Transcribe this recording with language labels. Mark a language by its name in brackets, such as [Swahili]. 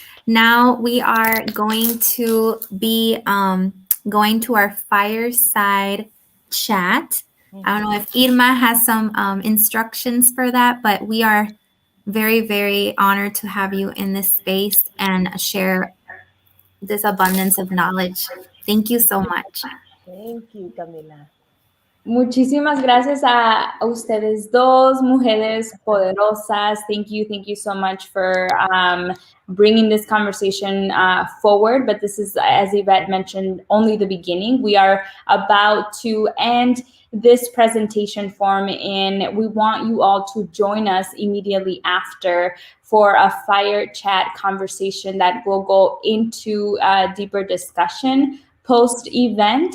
[English] Now we are going to be going to our fireside chat. I don't know if Irma has some instructions for that, but we are very, very honored to have you in this space and share this abundance of knowledge. Thank you so much. Thank you, Camila. [Spanish] Muchísimas gracias a ustedes dos, mujeres poderosas. [English] Thank you so much for bringing this conversation forward. But this is, as Yvette mentioned, only the beginning. We are about to end this presentation form, and we want you all to join us immediately after for a fire chat conversation that will go into a deeper discussion post-event.